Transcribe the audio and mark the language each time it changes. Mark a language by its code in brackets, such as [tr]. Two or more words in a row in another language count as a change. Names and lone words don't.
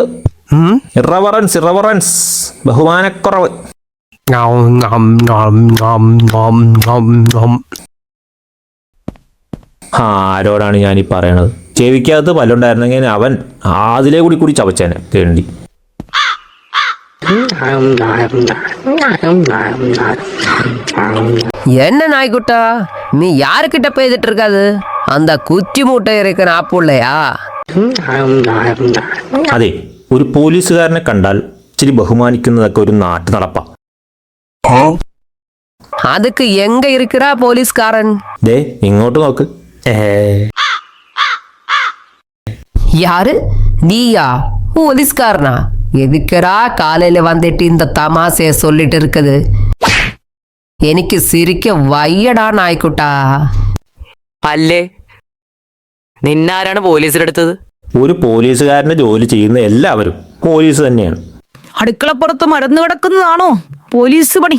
[ml] ഇറവറൻസ്, ബഹുമാനക്കുറവ്. ആരോടാണ് ഞാനീ പറയണത്? ചെവിക്കകത്ത് പല്ലുണ്ടായിരുന്നെങ്കിൽ അവൻ അതിലേ കൂടി ചവച്ചേനെ തേണ്ടി. [ta] என்ன நாய்க்குட்டா, நீ யாருக்கிட்ட பேசிட்டு இருக்காது? அந்த குச்சி மூட்டை இறைக்கிற ஆப்புள்ளையா? [ml] അതെ, ഒരു പോലീസുകാരനെ കണ്ടാൽ ഇച്ചിരി ബഹുമാനിക്കുന്നതൊക്കെ ഒരു നാട്ടു നടപ്പാ. [ta] அதுக்கு எங்க இருக்கிறா போலீஸ்காரன்? [ml] ദേ ഇങ്ങോട്ട് നോക്ക്. [ta] யாரு? நீயா? போலீஸ்காரனா? எதுக்குடா காலையில வந்துட்டு இந்த தமாசைய சொல்லிட்டு இருக்குது? [ml] എനിക്ക് സിരിക്ക വയ്യടാ നായ്ക്കുട്ടാ. അല്ലേ, നിന്നാരാണ് പോലീസിലെടുത്തത്? ഒരു പോലീസുകാരന്റെ ജോലി ചെയ്യുന്ന എല്ലാവരും പോലീസ് തന്നെയാണ്. അടുക്കളപ്പുറത്ത് മറന്നു കിടക്കുന്നതാണോ പോലീസ് പണി?